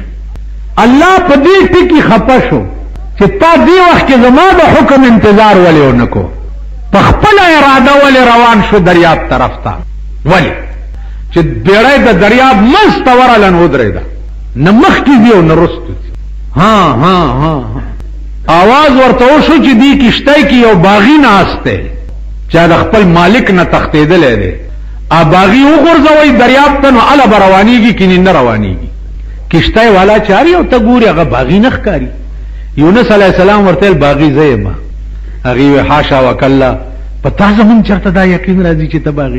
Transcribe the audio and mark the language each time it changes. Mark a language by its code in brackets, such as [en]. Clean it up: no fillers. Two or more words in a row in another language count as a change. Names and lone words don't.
[ps] الله په دې ټکي خفه شو چې تا دې وخت کې زما د حکم انتظار ولې ونه کو، په خپله اراده ولې روان شو دریاب طرف ته. ولې چې بیړۍ د دریاب منځ ته ورغله نو ودرېده، نه مخکې ځي او نه رستو ځي. ها ها ها آواز ورته وشو چې دې کشتی کې یو باغي ناست دی چې د خپل مالک نه تښتېدلی دی. باغي وغورځوئ دریاب ته، نو هله به روانېږي کنې نه روانېږي. کشتی والا چاري او ته ګوري هغه باغي نه ښکاري. یونس علیه السلام ورته ویل باغي زه یم. هغې وی حاشا وکله، په تا زمونږ چېرته دا یقین راځي چې ته باغي؟